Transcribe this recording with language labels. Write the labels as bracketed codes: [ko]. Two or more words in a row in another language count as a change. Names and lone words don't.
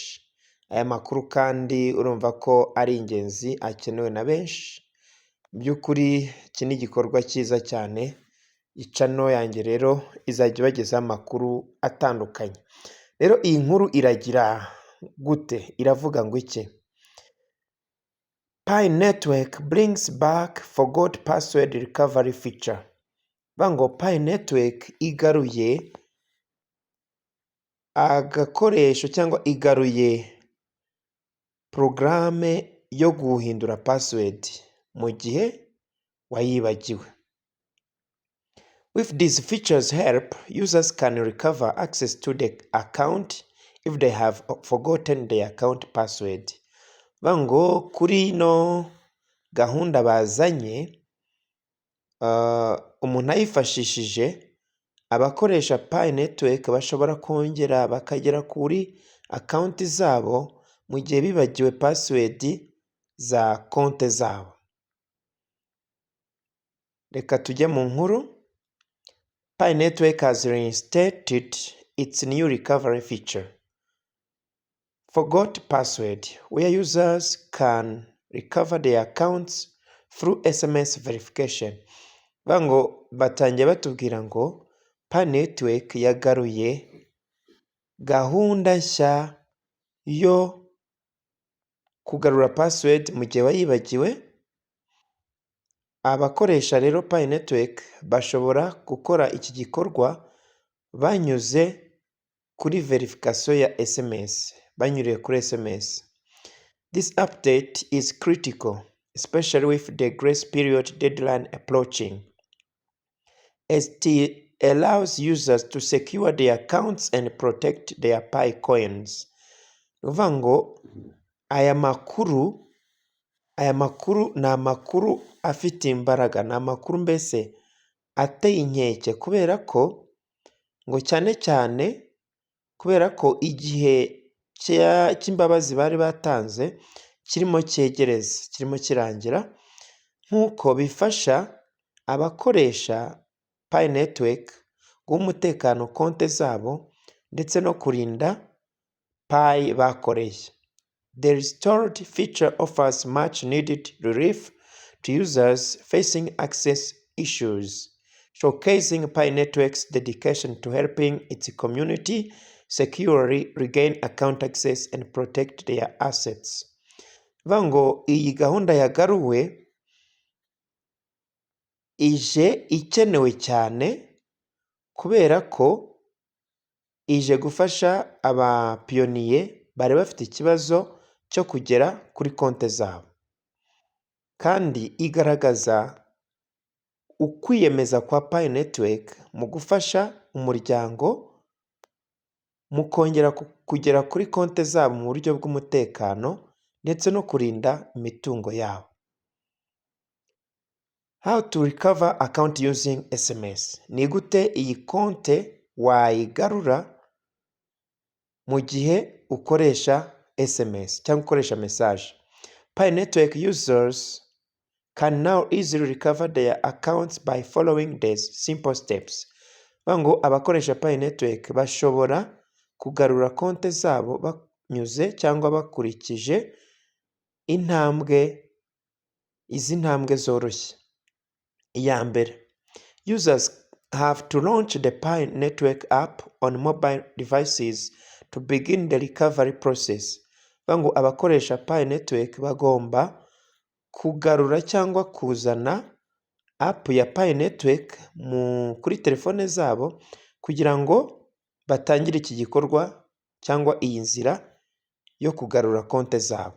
[rw] Aya makuru kandi urumva ko ari ingenzi, akenewe na benshi. By'ukuri iki ni igikorwa cyiza cyane. Channel yanjye rero izajya ibagezaho amakuru atandukanye. Rero iyi nkuru iragira gute? Iravuga ngo iki? [en] Pi Network brings back forgot password recovery feature. [rw] Bango Pi Network igaruye agakoresho cyangwa igaruye porogaramu yo guhindura password mu gihe wayibagiwe. [en] With these features help, users can recover access to the account if they have forgotten their account password. [rw] Bango kuri no gahunda bazanye, umuntu ayifashishije, abakoresha Pi Network bashobora kongera bakagera kuri account zabo mu gihe bibagiwe password za konti zabo. Reka tujye mu nkuru. [en] Pi Network has reinstated its new recovery feature, Forgot Password, where users can recover their accounts through SMS verification. [rw] Bango batangiye batubwira ngo Pi Network yagaruye gahunda nshya yo kugarura password mu gihe wayibagiwe. Abakoresha rero Pi Network bashobora gukora iki gikorwa banyuze kuri verification ya SMS, banyuriye kuri SMS. [en] This update is critical, especially with the grace period deadline approaching, as it allows users to secure their accounts and protect their Pi coins. [rw] Uvuga ngo aya makuru ni amakuru afite imbaraga, ni amakuru mbese ateye inkeke, kubera ko ngo cyane cyane kubera ko igihe cy'imbabazi bari batanze kirimo cyegereza, kirimo kirangira, nk'uko bifasha abakoresha Pi Network guha umutekano konti zabo ndetse no kurinda Pi bakoreye. [en] The restored feature offers much needed relief to users facing access issues, showcasing Pi Network's dedication to helping its community securely regain account access and protect their assets. [rw] Bango iyi gahunda yagaruwe ije ikenewe cyane, kubera ko ije gufasha abapiyoniye bari bafite ikibazo cyo kugera kuri konti zabo, kandi igaragaza ukwiyemeza kwa Pi Network mu gufasha umuryango mu kongera kugera kuri konti zabo mu buryo bw'umutekano ndetse no kurinda imitungo yabo. [en] How to recover account using SMS. [rw] Ni gute iyi konti wayigarura mu gihe ukoresha SMS cyangwa ukoresha message. [en] Pi network users can now easily recover their accounts by following these simple steps. [rw] Ngo abakoresha Pi network bashobora kugarura konti zabo banyuze cyangwa bakurikije izi ntambwe zoroshye. Iya mbere, [en] users have to launch the Pi network app on mobile devices to begin the recovery process. [rw] Ngo abakoresha Pi network bagomba kugarura cyangwa kuzana app ya Pi network kuri telefone zabo kugira ngo batangire iki gikorwa cyangwa iyi nzira yo kugarura konti zabo.